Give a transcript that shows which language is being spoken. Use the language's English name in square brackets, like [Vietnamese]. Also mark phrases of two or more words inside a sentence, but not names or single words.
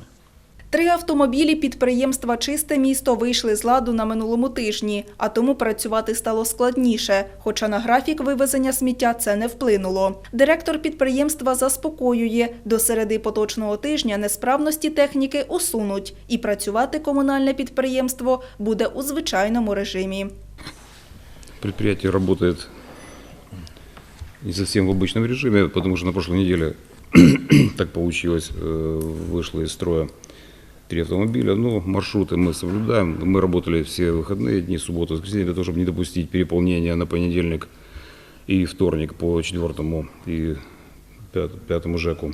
[Ukrainian] 3 автомобілі підприємства «Чисте місто» вийшли з ладу на минулому тижні, а тому працювати стало складніше, хоча на графік вивезення сміття це не вплинуло. Директор підприємства заспокоює, до середи поточного тижня несправності техніки усунуть і працювати комунальне підприємство буде у звичайному режимі. [Russian] Предприятие работает не совсем в обычном режиме, потому что на прошлой неделе так получилось, вышло из строя 3 автомобиля, но маршруты мы соблюдаем. Мы работали все выходные дни, субботу, воскресенье, для того, чтобы не допустить переполнения на понедельник и вторник по 4-му и 5-му ЖЭКу.